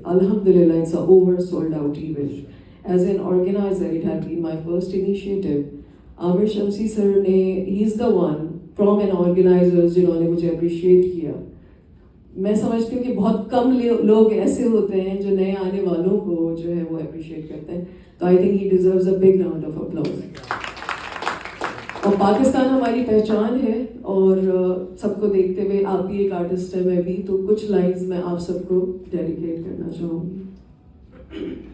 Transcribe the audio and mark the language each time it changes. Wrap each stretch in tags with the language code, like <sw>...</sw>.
<en>الحمدللہ it's a over sold out event. As an organizer, it had been my first initiative. Aamir Shamsi sir نے, he is the one from an organizers</en> <ur>جنہوں نے مجھے appreciate کیا. میں سمجھتی ہوں کہ بہت کم لوگ ایسے ہوتے ہیں جو نئے آنے والوں کو جو ہے وہ اپریشیٹ کرتے ہیں.</ur> <en>تو I think he deserves a big round of applause.</en> <ur>اور پاکستان ہماری پہچان ہے, اور سب کو دیکھتے ہوئے آپ بھی ایک آرٹسٹ ہے, میں بھی, تو کچھ لائنز میں آپ سب کو ڈیڈیکیٹ کرنا چاہوں گی.</ur>